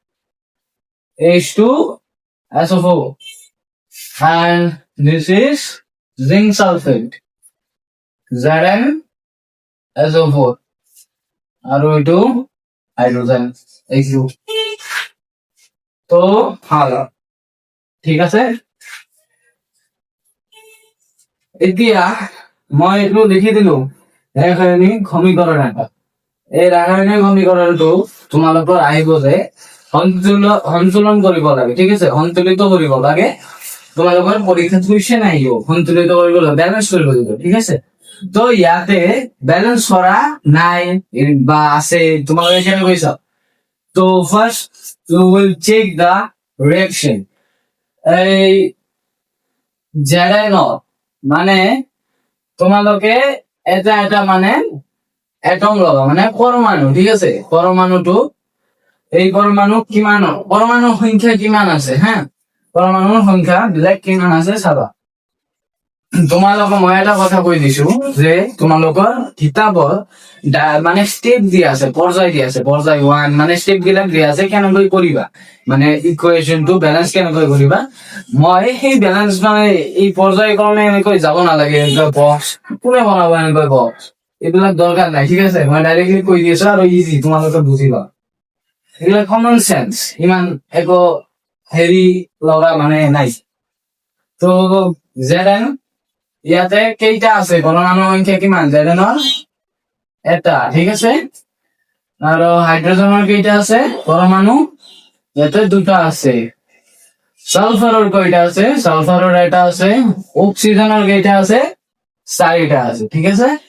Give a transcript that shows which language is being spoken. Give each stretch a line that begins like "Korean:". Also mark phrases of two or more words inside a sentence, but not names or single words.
English: H2SO4 and this is zinc sulfate ZnSO4
Assamese: আৰু এইটো হাইড্ৰোজেন এইটো তো ভাল ঠিক আছে এতিয়া মই এইটো লিখি দিলো ৰাসায়নিক সমীকৰণ এটা এই ৰাসায়নিক সমীকৰণটো তোমালোকৰ আহিব যে সন্তুলন কৰিব লাগে ঠিক আছে সন্তুলিত কৰিব লাগে তোমালোকৰ পৰীক্ষাত কুৱেশ্যন আহিব সন্তুলিত কৰিব লাগে ব্যালেন্স কৰিব লাগিব ঠিক আছে তো ইয়াতে ব্যালেন্স করা নাই বা আছে তোমালোকে এখানে কৈছা তো ফার্স্ট
English: you will check the reaction
Assamese: এই Zn মানে তোমালোকে এটা এটা মানে এটম লবা মানে পরমাণু ঠিক আছে পরমাণুটো এই পরমাণু কিমান পরমাণুৰ সংখ্যা কিমান আছে হ্যাঁ পরমাণুৰ সংখ্যা বিলাক কিমান আছে চাবা তোমালোকক মই এটা কথা কৈ দিছো যে তোমালোকৰ কিতাপৰ মানে স্টেপ দিয়া আছে পৰ্যায় দিয়া আছে পৰ্যায় 1 মানে স্টেপ বিলাক দিয়া আছে কেনেকৈ কৰিবা মানে ইকুৱেশনটো ব্যালেন্স কেনেকৈ কৰিবা মই সেই ব্যালেন্স মানে এই পৰ্যায় ক্ৰমে এনেকৈ যাব নালাগে এনেকৈ বক্স কোনে বনাব এনেকৈ বক্স এইবিলাক দৰকাৰ নাই ঠিক আছে মই ডাইৰেক্টলি কৈ দিছো আৰু ইজি তোমালোকে বুজিবা এগুলা
English: common sense
Assamese: ইমান একো হেৰি লগা মানে নাই তো Zn ইয়াতে কেইটা আছে পরমাণু সংখ্যা কিমান Zn এটা ঠিক আছে আৰু হাইড্ৰোজেনৰ কেইটা আছে পরমাণু ইয়াতে দুটা আছে সালফাৰৰ কেইটা আছে সালফাৰৰ এটা আছে অক্সিজেনৰ কেইটা আছে চাৰিটা আছে ঠিক আছে